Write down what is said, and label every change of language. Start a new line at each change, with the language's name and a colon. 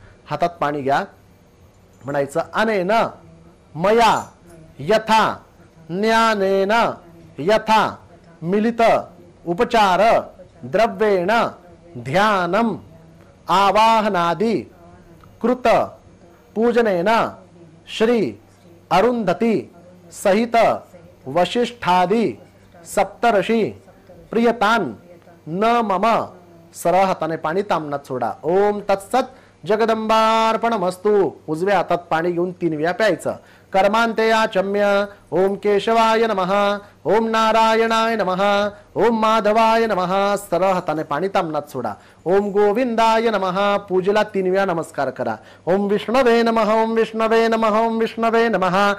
Marathi: हातात पाणी घ्या, म्हणायचं
Sanskrit: अनेन मया यथा ज्ञानेन यथा मिलित उपचार द्रव्येण ध्यानम आवाहनादि कृत पूजनेन श्री अरुंधती सहित वशिष्ठादि सप्तर्षी प्रियतान न मम।
Marathi: सरळ हाताने पाणी तामनात सोडा।
Sanskrit: ओम तत्सत जगदंबार्पणमस्तु।
Marathi: उजव्या हातात पाणी घेऊन 3 वेळा प्यायचं।
Sanskrit: कर्मांते आचम्य ओम केशवाय नमः, ओम नारायणाय नमः, ओम माधवाय नमः।
Marathi: सरळ हाताने पाणी तामनात सोडा।
Sanskrit: ओम गोविंदाय नमः।
Marathi: पूजेला 3 वेळा नमस्कार करा।
Sanskrit: ओम विष्णवे नमः, ओम विष्णवे नमः, ओम विष्णवे नमः।